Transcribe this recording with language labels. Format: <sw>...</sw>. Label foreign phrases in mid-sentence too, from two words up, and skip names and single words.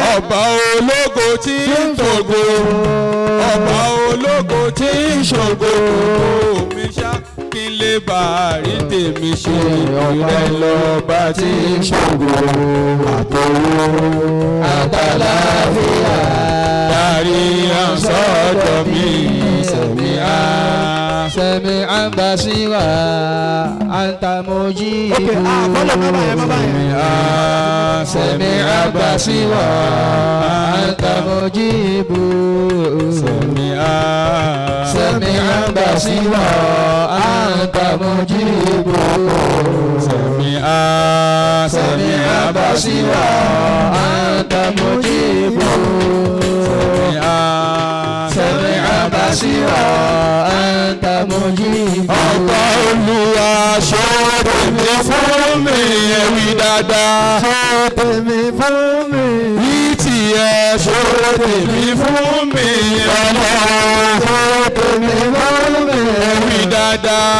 <yo>Ọba ológo tí ń tògo, ọba ológo tí ń ṣògo. Mi ṣá kí n lè bá rí tèmi ṣe. Ọ̀rẹ́ lọ́ba tí ń ṣògo. Àtòwò àtàlàfíà darí sọ́dọ̀ mi.</yo> <ar>سميع بصير أنت مجيب. سميع بصير أنت مجيب. سميع بصير أنت مجيب. سميع بصير أنت مجيب. سميع بصير أنت مجيب.</ar> <yo>Ọba Olúwa ṣe tèmi fún mi ẹ̀wí dáadáa. Ṣe tèmi fún mi. Ní tiẹ̀ ṣe tèmi fún mi ọlọ́run. Ṣe tèmi fún mi ẹ̀wí dáadáa.</yo>